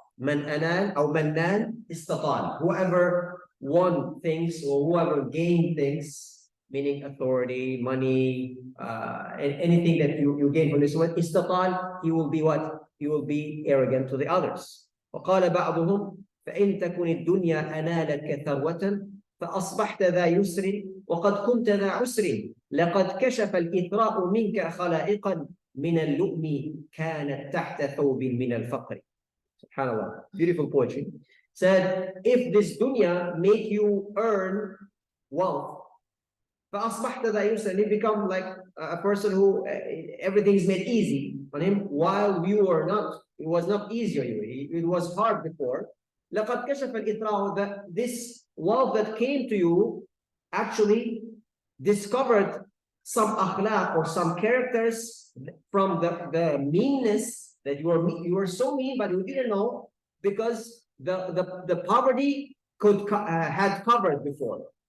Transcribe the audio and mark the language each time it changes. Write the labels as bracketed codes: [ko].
[en] Man anan or manan istatal. Whoever won things or whoever gained things, meaning authority, money, and anything that you gain from this one, istatal, he will be what? He will be arrogant to the others. [ar] وقال بعضهم فإن تكن الدنيا أنالتك ثروة فأصبحت ذا يسر وقد كنت ذا عسر لقد كشف الإثراء منك خلائقا من اللؤم كانت تحت ثوب من الفقر. [en] Subhanallah, beautiful poetry. Said, if this dunya make you earn wealth, [ar] فأصبحت ذا يسر, [en] and you become like a person who everything is made easy on him, while you were not. It was not easy on you. It was hard before. [ar] لقد كشف الإثراء, [en] that this wealth that came to you actually discovered some akhlaq or some characters from the meanness that you were so mean, but you didn't know, because the poverty had covered before.